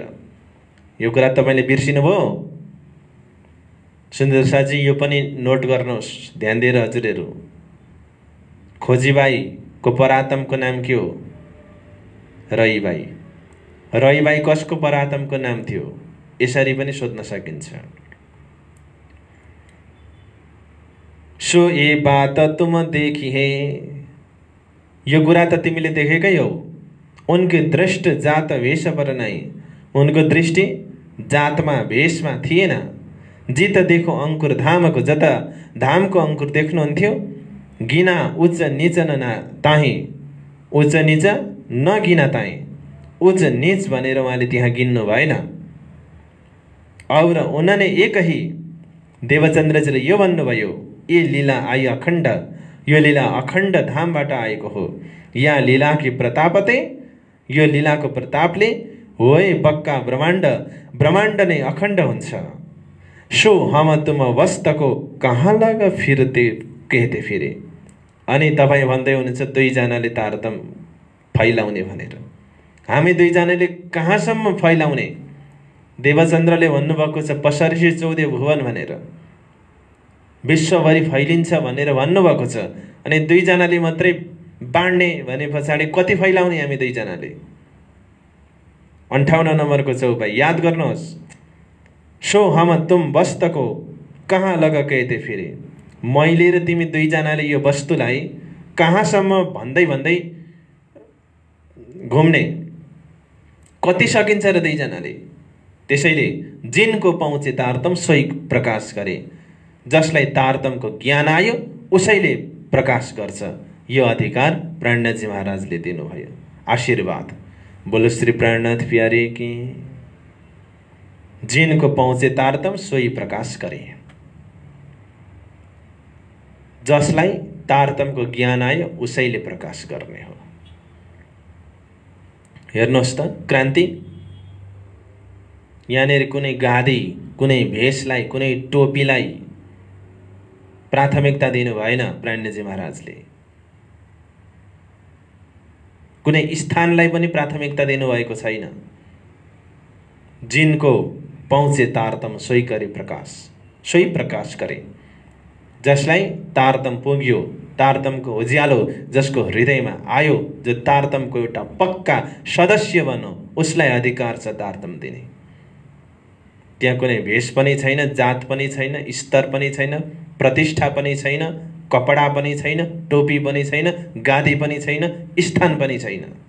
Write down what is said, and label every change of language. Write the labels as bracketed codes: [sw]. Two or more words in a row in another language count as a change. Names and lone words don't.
[ne] यो कुरा तपाईले बिर्सिनुभयो? सुन्दर साजी, यो पनि नोट गर्नुहोस् ध्यान दिएर हजुरहरू। खोजीबाईको परातमको नाम के हो? रहीबाई। रहीबाई कसको परातमको नाम थियो? यसरी पनि सोध्न सकिन्छ। [hi] सो ए बात तुम देखी है, [ne] यो कुरा त तिमीले देखेकै हौ। [hi] उनकी दृष्टि जात वेश पर नै, [ne] उनको दृष्टि जातमा भेषमा थिएन। [hi] जित देखो अंकुर धामको, [ne] जता धामको अंकुर देख्नुहुन्थ्यो। [hi] गिना उच्च नीच न ताही, उच्च नीच नगिना ताही। [ne] उच्च नीच भनेर उहाँले त्यहाँ गिन्नु भएन। [hi] और उन्होंने एक ही [ne] देवचन्द्रजीले यो भन्नुभयो, [hi] ये लीला आई अखण्ड, [ne] यो लीला अखण्ड धामबाट आएको हो। [hi] यहाँ लीलाकी प्रतापते, [ne] यो लीलाको प्रतापले [hi] होय बक्का ब्रह्माण्ड, [ne] ब्रह्माण्ड नै अखण्ड हुन्छ। [hi] सो हम तुम वस्तको कहाँ लग फिरते कहते फिरे। [ne] अनि तपाईँ भन्दै हुनुहुन्छ दुईजनाले तारतम फैलाउने भनेर। हामी दुईजनाले कहाँसम्म फैलाउने? देवचन्द्रले भन्नुभएको छ [hi] पसर्सी चौधे भुवन [ne] भनेर, विश्वभरि फैलिन्छ भनेर भन्नुभएको छ। अनि दुईजनाले मात्रै बाँड्ने भने पछाडि कति फैलाउने हामी दुईजनाले? 58 नम्बरको चौपाई याद गर्नुहोस्। [hi] सो हम तुम वस्तको कहाँ लग कहते फिरे। [ne] मैले र तिमी दुईजनाले यो वस्तुलाई कहाँसम्म भन्दै भन्दै घुम्ने, कति सकिन्छ र दुईजनाले? [hi] त्यसैले जिनको पहुँचे तारतम सोही प्रकाश गरे। [ne] जसलाई तारतमको ज्ञान आयो उसैले प्रकाश गर्छ। यो अधिकार प्राणनाथजी महाराजले दिनुभयो। आशीर्वाद। [hi] बोलो श्री प्राणनाथ प्यारे की। जिनको पहुँचे तारतम सोही प्रकाश करे। [ne] जसलाई तारतमको ज्ञान आयो उसैले प्रकाश गर्ने हो। हेर्नुहोस् त क्रान्ति। यहाँनिर कुनै गादी, कुनै भेषलाई, कुनै टोपीलाई प्राथमिकता दिनु भएन प्राणनाथजी महाराजले। कुनै स्थानलाई पनि प्राथमिकता दिनुभएको छैन। [hi] जिनको पहुँचे तारतम सोही करे प्रकाश, सोही प्रकाश करे। [ne] जसलाई तारतम पुग्यो, तारतमको उज्यालो जसको हृदयमा आयो, जो तारतमको एउटा पक्का सदस्य बन्यो, उसलाई अधिकार छ तारतम दिने। त्यहाँ कुनै भेष पनि छैन, जात पनि छैन, स्तर पनि छैन, प्रतिष्ठा पनि छैन, कपडा पनि छैन, टोपी पनि छैन, गादी पनि छैन, स्थान पनि छैन।